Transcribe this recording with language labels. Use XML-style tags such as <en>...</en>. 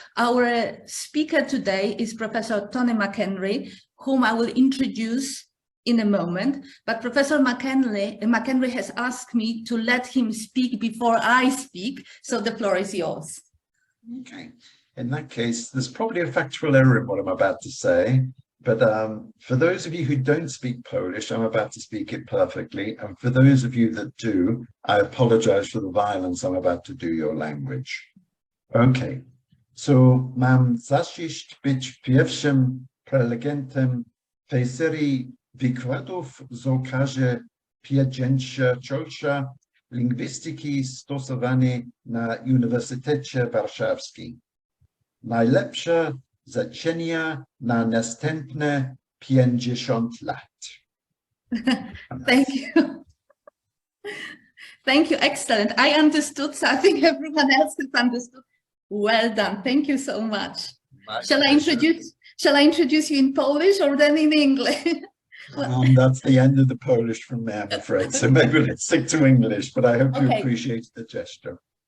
<en>Our speaker today is Professor Tony McEnery, whom I will introduce in a moment, but Professor McEnery has asked me to let him speak before I speak, so the floor is yours. Okay. In that case, there's probably a factual error in what I'm about to say, but for those of you who don't speak Polish, I'm about to speak it perfectly. And for those of you that do, I apologize for the violence I'm about to do your language.</en> <pl>Okay, so mam zaszczyt być pierwszym prelegentem tej serii wykładów z okazji 50-lecia lingwistyki stosowanej na Uniwersytecie Warszawskim. Najlepsze życzenia na następne 50 lat.</pl> <en>Thank you. Thank you. Excellent. I understood, so I think everyone else has understood. Well done. Thank you so much. Shall I introduce you in Polish or then in English? That's the end of the Polish from me, I'm afraid. So maybe let's stick to English, but I hope you appreciate the gesture.</en>